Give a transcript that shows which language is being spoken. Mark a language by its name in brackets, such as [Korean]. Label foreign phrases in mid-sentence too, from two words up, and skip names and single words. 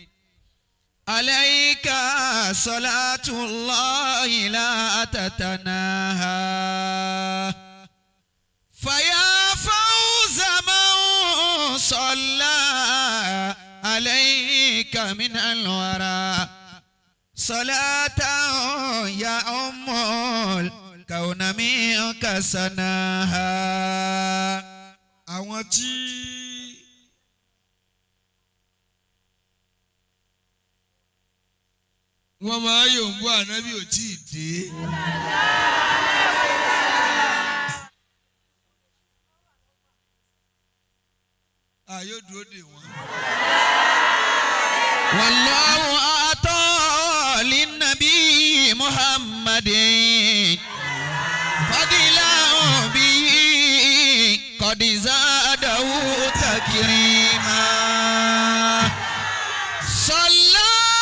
[Arabic] عليك صلاة الله لا تتناهى فيا فوز من صلى عليك من الورى صلاة يا أم الكون منك سناها. [Yoruba] àwọn tí wọ́n máa yòǹbó ànábì ò tí ì dé. Yóò dúró dè wọ́n. [Arabic] والله أعطى للنبي محمد فضلا به قد زاده تكريما صلى